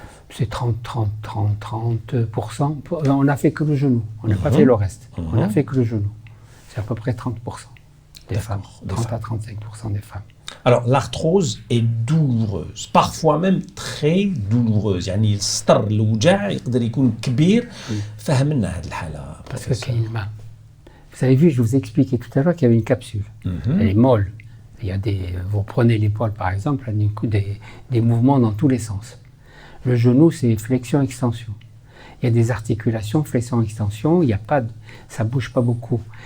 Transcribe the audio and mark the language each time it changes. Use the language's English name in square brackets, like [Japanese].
[French] C'est 30%. On n'a fait que le genou. On n'a pas fait le reste. On n'a fait que le genou. C'est à peu près 30% des femmes. 30 à 35% des femmes. Alors, l'arthrose est douloureuse, parfois même très douloureuse. [Arabic] يعني السطر الوجع يقدر يكون كبير. فهمنا هذه الحالة. [French] Parce que vous avez vu, je vous ai expliqué tout à l'heure qu'il y avait une capsule. Elle est molle. Vous prenez l'épaule par exemple, il y a des mouvements dans tous les sens. Le genou, c'est flexion-extension. Il y a des articulations, flexion-extension, ça ne bouge pas beaucoup.